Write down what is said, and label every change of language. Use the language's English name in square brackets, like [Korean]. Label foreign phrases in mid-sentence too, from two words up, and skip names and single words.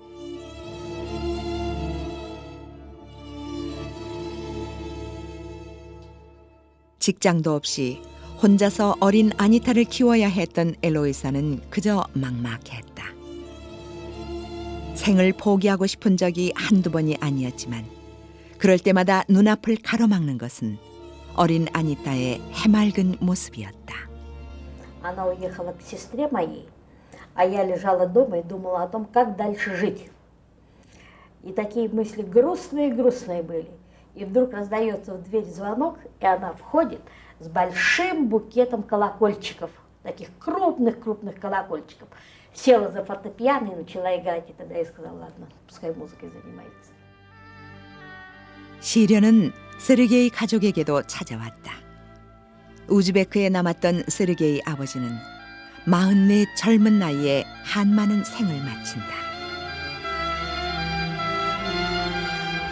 [Korean] 직장도 없이 혼자서 어린 아니타를 키워야 했던 엘로이사는 그저 막막했다. 생을 포기하고 싶은 적이 한두 번이 아니었지만 그럴 때마다 눈앞을 가로막는 것은 어린 아니타의 해맑은 모습이었다. [Russian] Она уехала к сестре моей, а я лежала дома и думала о том, как дальше жить. И такие мысли грустные были. И вдруг раздается в дверь звонок, и она входит с большим букетом колокольчиков, таких крупных колокольчиков. Села за фортепиано и начала играть, и тогда я сказала, ладно, пускай музыкой занимается. [Korean] 시련은 세르게이 가족에게도 찾아왔다. 우즈베크에 남았던 세르게이 아버지는 44 젊은 나이에 한많은 생을 마친다.